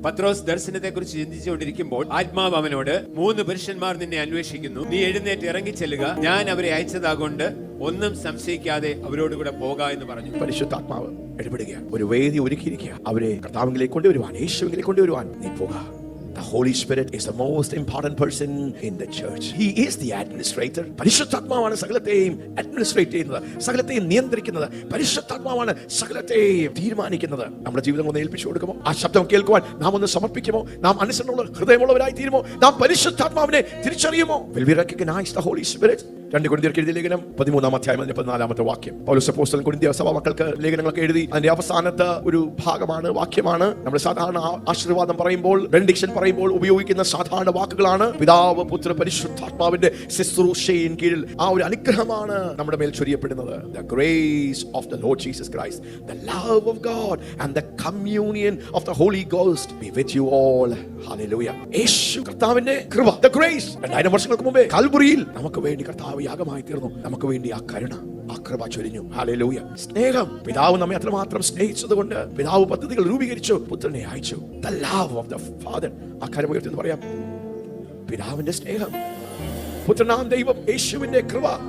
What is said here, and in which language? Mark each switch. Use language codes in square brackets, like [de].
[ml] പത്രോസ് ദർശനത്തെ കുറിച്ച് ചിന്തിച്ചുകൊണ്ടിരിക്കുമ്പോൾ ആത്മാവ് അവനോട്, 3 പുരുഷന്മാർ നിന്നെ അന്വേഷിക്കുന്നു, നീ എഴുന്നേറ്റ് ഇറങ്ങിച്ചെല്ലുക, ഞാൻ അവരെ അയച്ചതാകൊണ്ട് ഒന്നും സംശയിക്കാതെ അവരോടുകൂടെ പോക എന്ന് പറഞ്ഞു. പരിശുദ്ധാത്മാവ് ഇടപെടുകയാണ്. ഒരു വേദി ഒരുക്കിയിരിക്കുക. അവരെ കർത്താവിലേക്ക് കൊണ്ടുവരുവാൻ, യേശുവിലേക്ക് കൊണ്ടുവരുവാൻ നീ പോക. [en] The Holy Spirit is the most important person in the church. He is the administrator. [ml] പരിശുദ്ധാത്മാവാണ് സകലത്തെയും അഡ്മിനിസ്ട്രേറ്റ് ചെയ്യുന്നത്, സകലത്തെയും നിയന്ത്രിക്കുന്നത്. പരിശുദ്ധാത്മാവാണ് സകലത്തെയും തീരുമാനിക്കുന്നത്. നമ്മുടെ ജീവിതം ഒന്ന് ഏൽപ്പിച്ചു കൊടുക്കുമോ? ആ ശബ്ദം കേൾക്കുവാൻ നാം ഒന്ന് സമർപ്പിക്കുമോ? നാം അനുസരണമുള്ള ഹൃദയമുള്ളവരായി തീരുമോ? നാം പരിശുദ്ധാത്മാവിനെ തിരിച്ചറിയുമോ? [en] Will we recognize the Holy Spirit? [ml] 2 കൊരിന്ത്യർക്ക് എഴുതിയ ലേഖനം 13-ാം അധ്യായം 14-ാമത്തെ വാക്യം. പൗലോസ് അപ്പോസ്തലൻ കൊരിന്ത്യ സഭാ മക്കൾക്ക് ലേഖനങ്ങളൊക്കെ എഴുതി അതിന്റെ അവസാനത്തെ ഒരു ഭാഗമാണ്, വാക്യമാണ്. നമ്മൾ സാധാരണ ആശീർവാദം പറയുമ്പോൾ, ബെനഡിക്ഷൻ പറയുമ്പോൾ ഉപയോഗിക്കുന്ന സാധാരണ വാക്കുകളാണ്. പിതാവ്, പുത്ര, പരിശുദ്ധാത്മാവിന്റെ ശുശ്രൂഷയിൻ കീഴിൽ ആ ഒരു അനുഗ്രഹമാണ് നമ്മുടെ മേൽ ചൊരിയപ്പെടുന്നത്. [en] The grace of the Lord Jesus Christ, the love of God and the communion of the Holy Ghost be with you all. Hallelujah. [ml] യേശു കർത്താവിന്റെ കൃപ, [en] the grace, [ml] 2000 വർഷങ്ങൾക്ക് മുമ്പേ കൽവറിയിൽ നമുക്ക് വേണ്ടി കർത്താവ് യാഗമായി തീർന്നു. നമുക്ക് വേണ്ടി ആ കരുണ, ആ കൃപ ചൊരിഞ്ഞു. ഹല്ലേലൂയ. സ്നേഹം, പിതാവ് നമ്മെ അത്രമാത്രം സ്നേഹിച്ചതുകൊണ്ട് പിതാവ് പദ്ധതികൾ രൂപീകരിച്ചു, പുത്രനെ അയച്ചു. [en] The love of the Father. [ml] ആ കാര്യം ഉയർത്തി പറയാം. പിതാവിന്റെ സ്നേഹം, പുത്രനാം ദൈവം, യേശുവിന്റെ കൃപ.